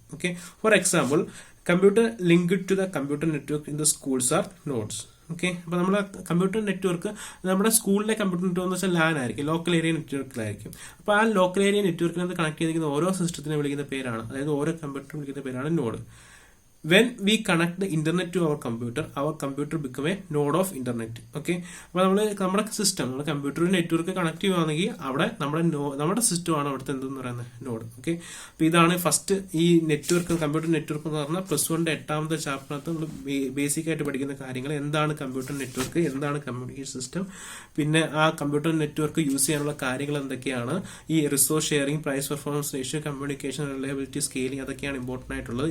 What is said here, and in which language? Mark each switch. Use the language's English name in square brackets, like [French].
[English] Okay, for example, computer linked to the computer network in the schools are nodes. [Malayalam] Okay, അപ്പോൾ നമ്മുടെ computer network നമ്മുടെ സ്കൂളിലെ computer network എന്ന് വെച്ചാൽ LAN ആയിരിക്കും, ലോക്കൽ ഏരിയ നെറ്റ്വർക്കിലായിരിക്കും. അപ്പോൾ ആ ലോക്കൽ ഏരിയ നെറ്റ്വർക്കിനകത്ത് കണക്ട് ചെയ്തിരിക്കുന്ന ഓരോ സിസ്റ്റത്തിനെ വിളിക്കുന്ന പേരാണ്, അതായത് ഓരോ കമ്പ്യൂട്ടർ വിളിക്കുന്ന പേരാണ് node. [English] When we connect the internet to our computer become a node of internet. [Malayalam] Okay, അപ്പോൾ നമ്മുടെ സിസ്റ്റം, നമ്മുടെ കമ്പ്യൂട്ടർ നെറ്റ്വർക്ക് കണക്ട് ചെയ്യുകയാണെങ്കിൽ അവിടെ നമ്മുടെ സിസ്റ്റമാണ് അവിടുത്തെ എന്തെന്ന് പറയുന്നത്, നോഡ്. ഓക്കെ, അപ്പോൾ ഇതാണ് ഫസ്റ്റ് ഈ നെറ്റ്വർക്ക്, കമ്പ്യൂട്ടർ നെറ്റ്വർക്ക് എന്ന് പറഞ്ഞാൽ +1 8ാമത്തെ ചാപ്റ്ററിനകത്ത് നമ്മൾ ബേസിക് ആയിട്ട് പഠിക്കുന്ന കാര്യങ്ങൾ. എന്താണ് കമ്പ്യൂട്ടർ നെറ്റ്വർക്ക്, എന്താണ് കമ്മ്യൂണിക്കേഷൻ സിസ്റ്റം, പിന്നെ ആ കമ്പ്യൂട്ടർ നെറ്റ്വർക്ക് യൂസ് ചെയ്യാനുള്ള കാര്യങ്ങൾ എന്തൊക്കെയാണ്, ഈ resource sharing, price performance ratio, communication reliability, scaling, അതൊക്കെയാണ് ഇമ്പോർട്ടന്റ് ആയിട്ടുള്ളത്.